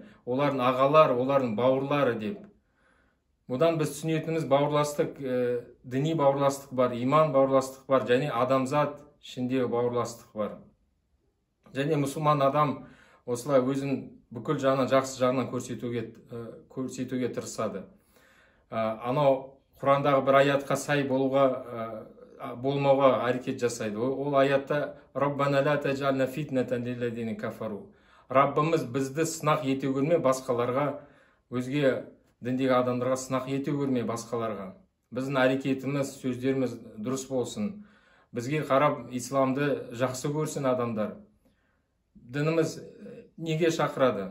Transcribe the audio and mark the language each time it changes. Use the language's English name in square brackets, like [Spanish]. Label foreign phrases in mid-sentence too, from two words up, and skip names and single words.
[Kazakh] Олардың ағалар, олардың бауырлары деп. Бұдан біз түсінетініміз бауырластық, діни бауырластық бар, иман бауырластық бар, және адамзат ішіндегі бауырластық бар. Және мұсылман адам осылай өзін бүкіл жағынан, жақсы жағынан көрсетуге тырысады. Анау Құрандағы бір аятқа сай болмауға әрекет жасайды. Ол аятта [Arabic] ربنا لا تجعلنا فتنة للذين كفروا. [Kazakh] Раббымыз бізді сынақ ете көрме басқаларға, өзге діндегі адамдарға сынақ ете көрме басқаларға. Біздің әрекетіміз, сөздеріміз дұрыс болсын. Бізге қарап исламды жақсы көрсін адамдар. Дініміз неге шақырады?